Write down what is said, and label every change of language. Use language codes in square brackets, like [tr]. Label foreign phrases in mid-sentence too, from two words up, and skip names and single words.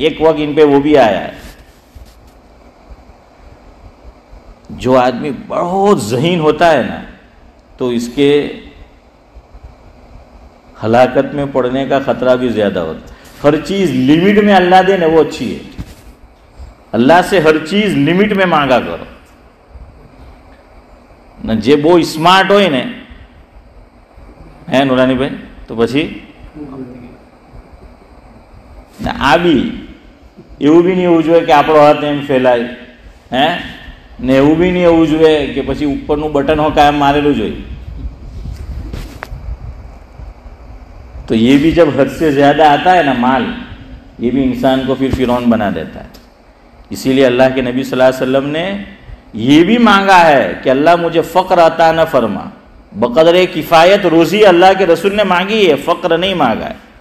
[ur] ایک وقت ان پہ وہ بھی آیا ہے. جو آدمی بہت ذہین ہوتا ہے نا تو اس کے ہلاکت میں پڑنے کا خطرہ بھی زیادہ ہوتا ہے. ہر چیز لمٹ میں اللہ دے نا وہ اچھی ہے. اللہ سے ہر چیز لمٹ میں مانگا کرو نہ. جے وہ اسمارٹ ہوئی نے ہے نورانی بھائی تو [gu] પછી આ બી એવું બી નહીં હોવું જોઈએ કે આપણો હાથ એમ ફેલાય હે ને એવું બી નહીં હોવું જોઈએ કે પછી ઉપરનું બટન હો કાયમ મારેલું જોઈએ. [ur] تو یہ بھی جب حد سے زیادہ آتا ہے نا مال یہ بھی انسان کو پھر فرعون بنا دیتا ہے. اسی لیے اللہ کے نبی صلی اللہ علیہ وسلم نے یہ بھی مانگا ہے کہ اللہ مجھے فقر عطا نہ فرما. بقدر کفایت روزی اللہ کے رسول نے مانگی ہے, فقر نہیں مانگا ہے.